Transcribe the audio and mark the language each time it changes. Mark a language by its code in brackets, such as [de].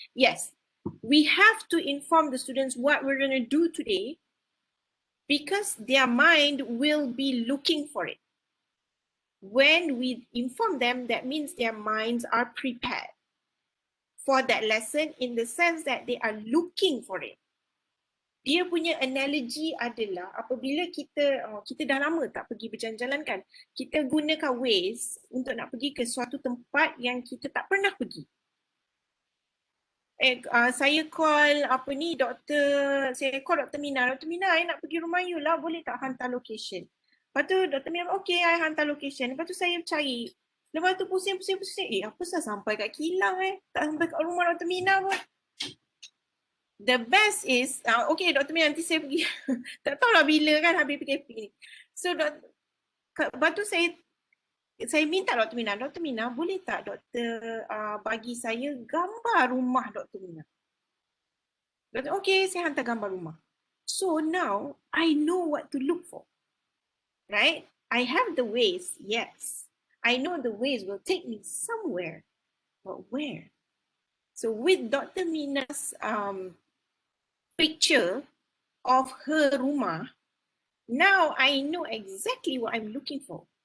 [en] Yes, we have to inform the students what we're going to do today because their mind will be looking for it. When we inform them, that means their minds are prepared for that lesson in the sense that they are looking for it. [ms] Dia punya analogy adalah apabila kita dah lama tak pergi berjalan-jalan kan, kita gunakan Waze untuk nak pergi ke suatu tempat yang kita tak pernah pergi. Saya call saya call Dr. Mina. Dr. Mina, I nak pergi rumah you lah, boleh tak hantar location? Lepas tu Dr. Mina, okay, I hantar location. Lepas tu saya cari. Lepas tu pusing. Apa saya sampai kat kilang tak sampai kat rumah Dr. [en] Mina pun. The best is, okay Dr. [ms] Mina nanti saya pergi, tak tahulah bila kan habis PKP ni. So, lepas tu saya minta Dr. Mina, boleh tak doktor bagi saya gambar rumah Dr. Mina? Doktor, okay, saya hantar gambar rumah. [en] So now, I know what to look for, right? I have the ways, yes. I know the ways will take me somewhere, but where? So with Dr. Mina's picture of her rumah, now I know exactly what I'm looking for.